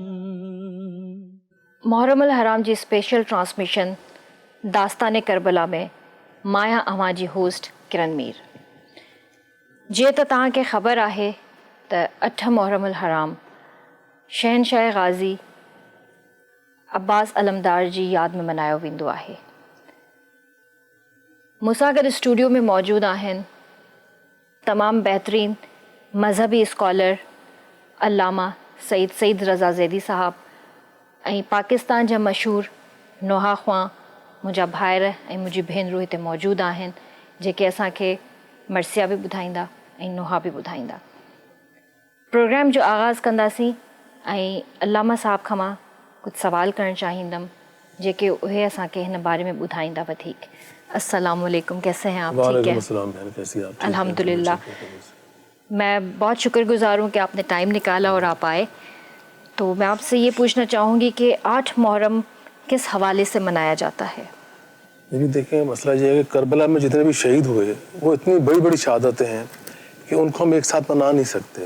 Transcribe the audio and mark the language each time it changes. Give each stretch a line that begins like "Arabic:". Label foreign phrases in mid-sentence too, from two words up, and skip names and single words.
Sindhi: محرم الحرام جی اسپیشل ٹرانسمیشن داستان کربلا میں مایا اواں جی ہوسٹ کرن میر جے تو تاں کے خبر آہے تو 8 محرم الحرام شہنشاہ غازی عباس علمدار جی یاد میں منایا ویندو آہے۔ مساگر اسٹوڈیو میں موجود آہن تمام بہترین مذہبی اسکالر علامہ سید رضا زیدی صاحب ऐं पाकिस्तान जा मशहूर नोहा ख़्वां मुंहिंजा भाइर ऐं मुंहिंजी भेनरूं हिते मौजूदु आहिनि जेके असांखे मर्सिया बि ॿुधाईंदा ऐं नोहा बि ॿुधाईंदा। प्रोग्राम जो आगाज़ कंदासीं ऐं अलामा साहब खां मां कुझु सवाल करणु चाहींदमि जेके उहे असांखे हिन बारे में ॿुधाईंदा वधीक।
Urdu: السلام علیکم, کیسے ہیں آپ? ٹھیک ہے، الحمدللہ۔ میں بہت شکرگزار ہوں کہ آپ نے ٹائم نکالا اور آپ آئے. تو میں آپ سے یہ پوچھنا چاہوں گی کہ 8 محرم کس حوالے سے منایا جاتا ہے? جی دیکھیں، مسئلہ یہ ہے کہ کربلا میں جتنے بھی شہید ہوئے وہ اتنی بڑی بڑی شہادتیں ہیں کہ ان کو ہم ایک ساتھ منا نہیں سکتے.